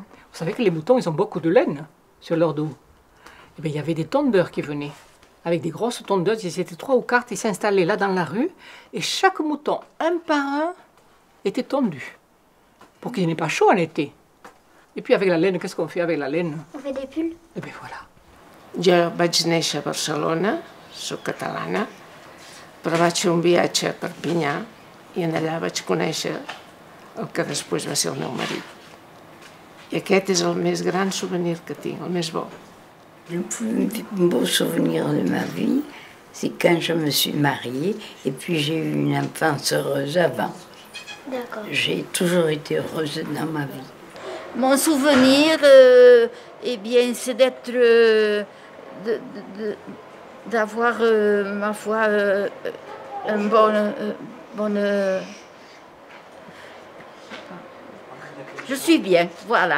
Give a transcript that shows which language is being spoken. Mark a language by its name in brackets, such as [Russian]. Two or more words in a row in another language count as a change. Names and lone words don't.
[French] Vous savez que les moutons, ils ont beaucoup de laine sur leur dos. Et bien, il y avait des tondeurs qui venaient, avec des grosses tondeuses. Ils étaient 3 ou 4, ils s'installaient là dans la rue. Et chaque mouton, un par un, était tondu. Pour qu'il n'ait pas chaud en été. Et puis avec la laine, qu'est-ce qu'on fait avec la laine? On fait des pulls. Et bien voilà. [Catalan] Jo vaig néixer a Barcelona, soc catalana, però vaig fer un viatge a Perpinyà i en allà vaig conèixer el que després va ser el meu marit. I aquest és el més gran souvenir que tinc, el més bo. [French] Le plus beau souvenir de ma vie, c'est quand je me suis mariée et puis j'ai eu une enfance heureuse avant. D'accord. J'ai toujours été heureuse dans ma vie. Mon souvenir, eh bien, c'est d'être, d'avoir, ma foi, un bon, je suis bien, voilà.